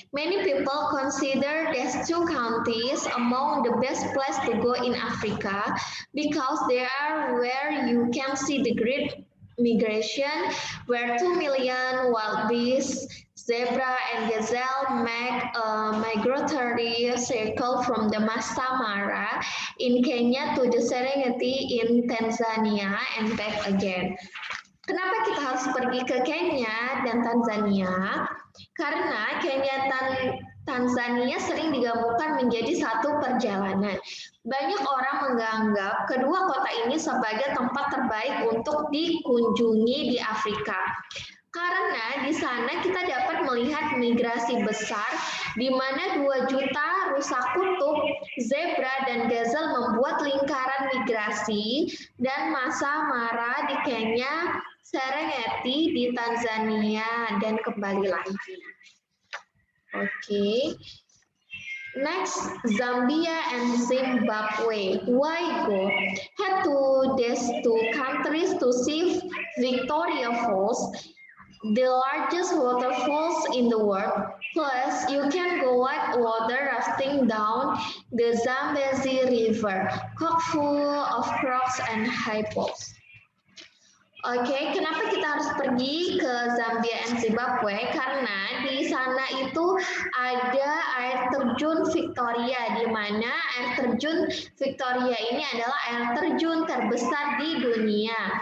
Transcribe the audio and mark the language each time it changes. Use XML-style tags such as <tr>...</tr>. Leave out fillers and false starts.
<en>Many people consider these 2 countries among the best places to go in Africa because they are where you can see the great migration, where 2 million wild beasts, zebra and gazelle make a migratory circle from the Masai Mara in Kenya to the Serengeti in Tanzania and back again.</en> <id>Kenapa kita harus pergi ke Kenya dan Tanzania? Karena Kenya dan Tanzania sering digabungkan menjadi satu perjalanan. Banyak orang menganggap kedua kota ini sebagai tempat terbaik untuk dikunjungi di Afrika. Karena di sana kita dapat melihat migrasi besar di mana 2 juta rusa kutub, zebra, dan gazelle membuat lingkaran migrasi dan Masai Mara di Kenya, Serengeti di Tanzania, dan kembali lagi. Okay.</id> <en>Next, Zambia and Zimbabwe. Why go? Head to these 2 countries to see Victoria Falls, the largest waterfalls in the world. Plus, you can go white water rafting down the Zambezi River, chock full of crocs and hippos.</en> <id>Oke, kenapa kita harus pergi ke Zambia and Zimbabwe? Karena di sana itu ada air terjun Victoria, di mana air terjun Victoria ini adalah air terjun terbesar di dunia.</id>